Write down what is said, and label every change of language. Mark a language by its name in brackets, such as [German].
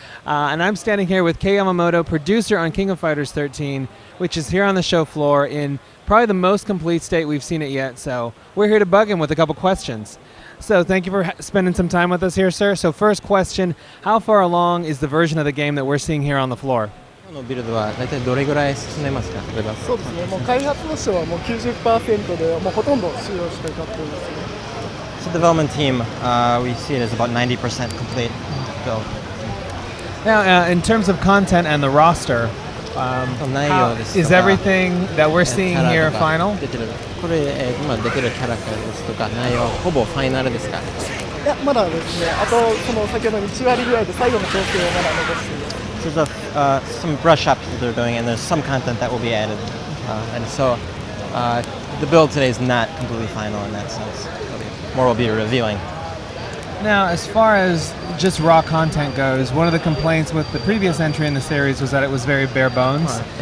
[English] And I'm standing here with Kei Yamamoto, producer on King of Fighters 13, which is here on the show floor in probably the most complete state we've seen it yet. So we're here to bug him with a couple questions. So thank you for spending some time with us here, sir. So first question, how far along is the version of the game that we're seeing here on the floor? [Japanese] ビルドは大体どれぐらい進んでますか？そうですね。もう開発としてはもう 90% でもうほとんど使用して買ってるんですね。 [English] So the development team, we see it as about 90% complete build. Now, in terms of content and the roster, is everything that we're seeing here final? [Japanese] これ今出てるキャラクターですとか内容ほぼファイナルですか？いやまだですね。あとその先ほどの1割ぐらいで最後の調整をまだ残しています。 [English] So there's some brush ups that they're doing, and there's some content that will be added. And so the build today is not completely final in that sense. More will be revealing. Now, as far as just raw content goes, one of the complaints with the previous entry in the series was that it was very bare bones.